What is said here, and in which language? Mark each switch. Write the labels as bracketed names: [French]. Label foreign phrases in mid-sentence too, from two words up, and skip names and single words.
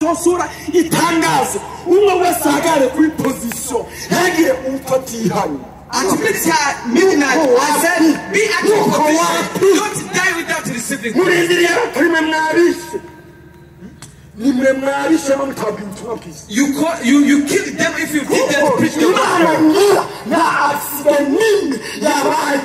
[Rundi] atosura itangazo umwe wese ahagare kuri position ntagire utotihanye [English] At midnight, I said, be at your position. Don't die without receiving Christ. You kill them if you did that to preach the gospel.